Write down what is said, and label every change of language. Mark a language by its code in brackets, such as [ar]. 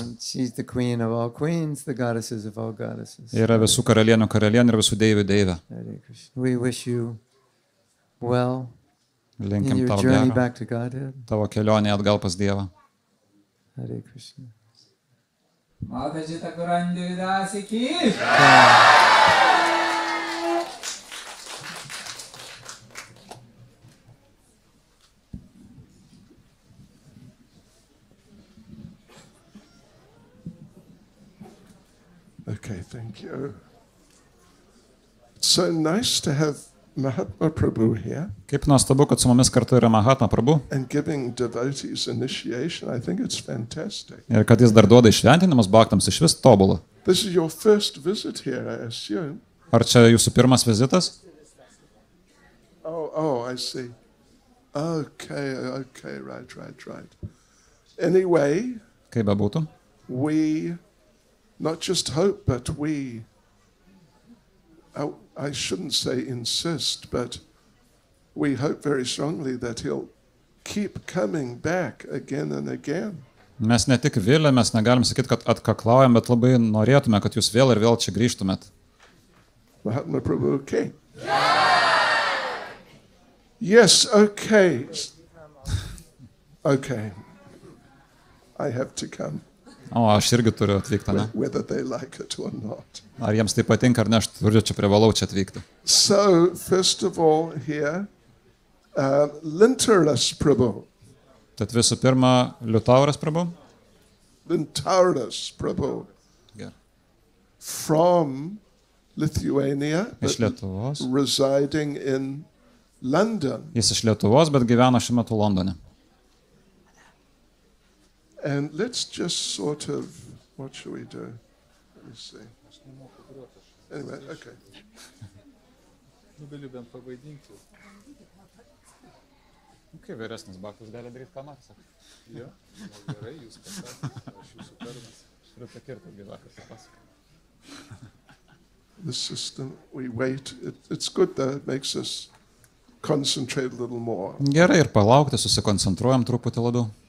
[en] So she's the queen of all queens, the goddesses of all goddesses. [lt] Yra visų karalienių karalienė ir visų deivių deivė. [en] Hare Krishna. We wish you well in [lt] Linkim [en] your [lt] tau [en] journey [lt] gero [en] back to Godhead. [lt] tavo kelionė atgal pas Dievą. [en] Hare Krishna. Mataji Thakurani Devi Dasi ki. Okay, thank you. It's so nice to have Mahatma Prabhu here [lt] Kaip nuostabu, kad su mumis kartu yra Mahatma Prabhu [en] and giving devotees initiation. I think it's fantastic. [lt] ir kad jis dar duoda išventinimus baktams, iš vis tobulą. [en] This is your first visit here, I assume. [lt] Ar čia jūsų pirmas vizitas? [en] Oh, I see. Okay, right. Anyway, [lt] Kaip bebūtų. [en] we not just hope, but we, I shouldn't say insist, but we hope very strongly that he'll keep coming back again and again. [lt] Mes ne tik vilėmės, negalim sakyti, kad atkaklaujam, bet labai norėtume, kad jūs vėl ir vėl čia grįžtumėt. [en] Mahatma Prabhu, okay. Yes, okay. Okay. I have to come, [lt] O, aš irgi turiu atvykti, ne? [en] whether they like it or not. [lt] Ar jiems tai patinka, ar ne, aš turiu čia privalau čia atvykti. [en] So, first of all, here, Lintaurus Prabhu. [lt] Tad visų pirma, Liutauras Prabhu. [en] Lintaurus Prabhu [lt] Gerai. [en] from Lithuania, [lt] Iš [en] but [lt] Lietuvos. [en] residing in London. [lt] Jis iš Lietuvos, bet gyvena šiuo metu Londone. [en] And let's just sort of, what shall we do? Let me see. Anyway, okay. [lt] Galiu bent pavaidinti. Kaip vyresnis baktas gali daryti, ką nori, sakai. Jo, gerai, jūs pasakėte, aš jūsų tarnas. Turiu pakirti, kaip vakar pasakai. [en] The system, we wait. It's good though, it makes us concentrate a little more. [lt] Gerai, ir palaukti, susikoncentruojam truputį labiau.